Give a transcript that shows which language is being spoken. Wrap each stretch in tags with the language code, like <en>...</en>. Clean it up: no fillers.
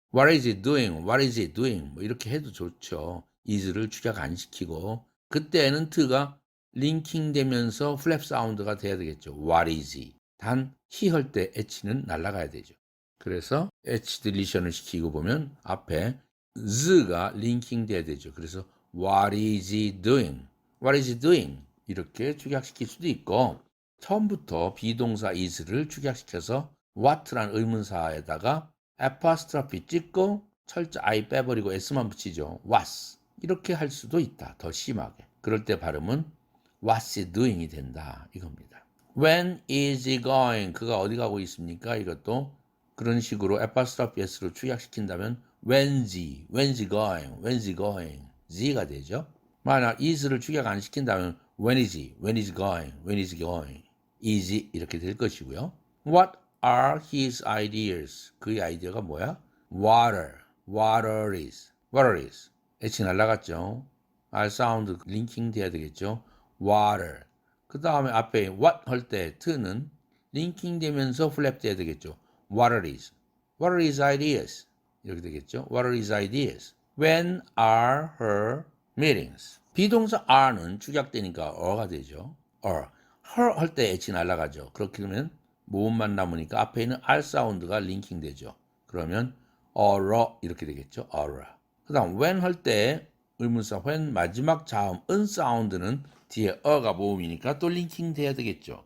<en>What is he doing? What is he doing? 뭐 이렇게 해도 좋죠.</en> <ko>is를 축약 안 시키고 그때는 t가 링킹 되면서 플랩 사운드가 돼야 되겠죠.</ko> <en>What is he?</en> <ko>단 he 할 때 h는 날아가야 되죠. 그래서 h 딜리션을 시키고 보면 앞에 z가 링킹 돼야 되죠.</ko> <en>그래서 what is he doing? What is he doing?</en> <ko>이렇게 축약시킬 수도 있고 처음부터 비동사 is를 축약시켜서 what라는 의문사에다가 apostrophe 찍고 철자 I 빼버리고 s만 붙이죠. was 이렇게 할 수도 있다. 더 심하게. 그럴 때 발음은 what's he doing 이 된다.</ko> <en>이겁니다. When is he going?</en> <ko>그가 어디 가고 있습니까? 이것도 그런 식으로 apostrophe s로 축약시킨다면 when's he going?</ko> <en>when's he going? z가 되죠. 만약 is를 축약 안 시킨다면 when is he going? when is he going?</en> <ko>is he 이렇게 될 것이고요.</ko> <en>What are his ideas? 그의 아이디어가 뭐야? water is H 날라갔죠.</en> <ko>R 사운드 링킹 돼야 되겠죠. water 그 다음에 앞에 what 할 때 t는 링킹 되면서 플랩 돼야 되겠죠.</ko> <en>water is ideas 이렇게 되겠죠. water is ideas. When are her meetings?</en> <ko>비동사 are는 축약되니까 어가 되죠. her 할 때 H 날라가죠. 그렇게 되면 모음만 남으니까 앞에 있는 R 사운드가 링킹 되죠. 그러면 어러 이렇게 되겠죠. 어러. 그 다음 when 할 때 의문사 when 마지막 자음 은 사운드는 뒤에 어가 모음이니까 또 링킹 돼야 되겠죠.</ko>